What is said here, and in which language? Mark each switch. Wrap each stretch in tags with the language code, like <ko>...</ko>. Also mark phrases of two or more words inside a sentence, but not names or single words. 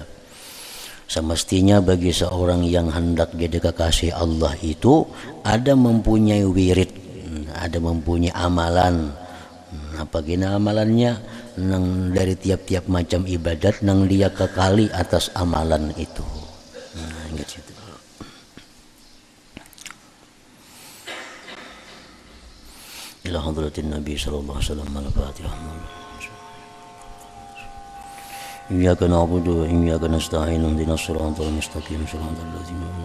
<id>Semestinya bagi seorang yang hendak jadi kekasih Allah itu ada mempunyai wirid, ada mempunyai amalan.</id> <bjn>Apa gina amalannya? Nang dari tiap-tiap macam ibadat nang dia kekali atas amalan itu.</bjn> <id>Nah, gitu.</id> <ar>إلى حضرة النبي صلى الله عليه وسلم الفاتحة. إياك نعبد وإياك نستعين اهدنا الصراط المستقيم صراط الذين</ar>